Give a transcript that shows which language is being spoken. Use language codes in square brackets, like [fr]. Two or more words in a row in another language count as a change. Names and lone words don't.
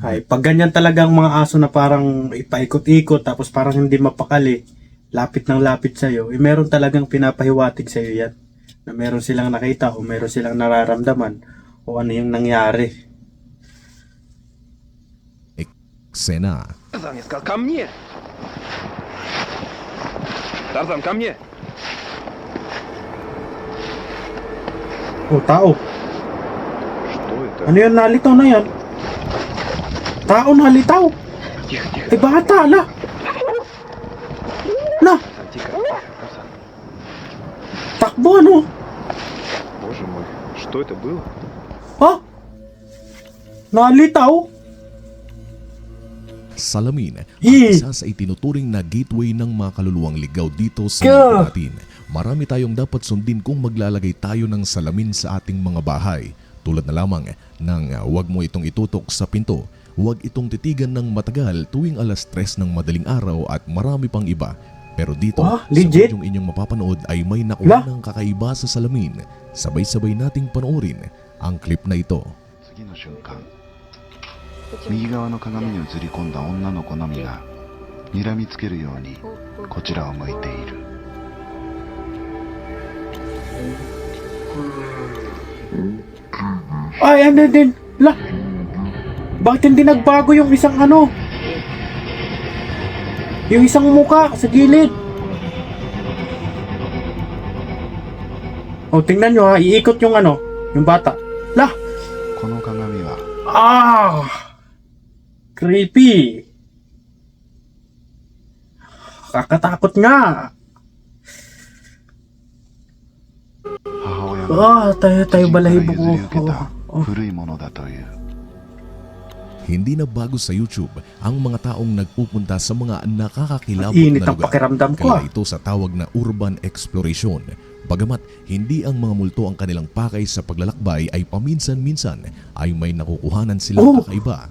[tl] Ay, pag ganyan talaga ang mga aso na parang ipaikot-ikot tapos parang hindi mapakali, lapit ng lapit sa'yo, meron talagang pinapahiwatig sa'yo yan. Na meron silang nakita o meron silang nararamdaman O ano yung nangyari. Eksena. [ru] Тарзан, я сказал, ко мне! Тарзан, ко мне! [tl] O, tao. [ru] Что это? [tl] Ano yan? Nalitaw na yan. Tao nalitaw. [ru] Тихо, тихо. [tl] Eh, bata na. Na, [ru] Тарзан, тихо. Тарзан. [tl] takbo ano? [ru] Боже мой, что это было? [tl] Ha? Nalitaw? Salamin ang Eh. isa sa itinuturing na gateway ng mga kaluluwang ligaw dito sa Ka. mundo natin. Marami tayong dapat sundin kung maglalagay tayo ng salamin sa ating mga bahay. Tulad na lamang ng huwag mo itong itutok sa pinto, huwag itong titigan ng matagal tuwing alas 3 ng madaling araw at marami pang iba. Pero dito, Ah, sa legit? videong inyong mapapanood ay may nakuha La? ng kakaiba sa salamin. Sabay-sabay nating panoorin ang clip na ito. [ja] 次の瞬間右側の鏡に映り込んだ女の子のみが睨みつけるようにこちらを向いている [tl] Ay, ano din? La, bakit hindi nagbago yung isang ano? Yung isang muka sa gilid. O, tingnan nyo ha, iikot yung ano, yung bata. La, [ja] この鏡は [tl] ah, creepy. Kakatakot nga. [ja] 母親が [tl] Tayo [ja] 知人から [tl] balahibo [ja] 譲り受け [tl] ko. [ja] た古いものだという [tl] Hindi na bago sa YouTube ang mga taong nagpupunta sa mga nakakakilabot Init na ang lugar. pakiramdam ko, Kaya ito sa tawag na [en] urban exploration. [tl] Bagamat hindi ang mga multo ang kanilang pakay sa paglalakbay ay paminsan-minsan ay may nakukuhanan silang kakaiba.